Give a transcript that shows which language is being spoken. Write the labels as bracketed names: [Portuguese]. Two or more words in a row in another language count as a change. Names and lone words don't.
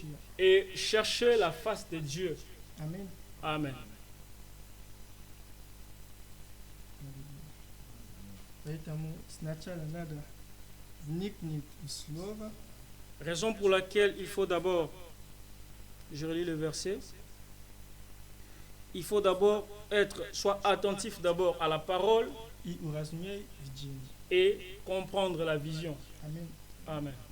[French] et chercher la face de Dieu. [Russian] Аминь. [French] Amen. [Russian] Поэтому сначала надо вникнуть в Слово, [French] Raison pour laquelle il faut d'abord, je relis le verset, il faut d'abord soit attentif d'abord à la parole [Russian] и уразумей видение. [French] et comprendre la vision. [Russian] Аминь. [French] Amen.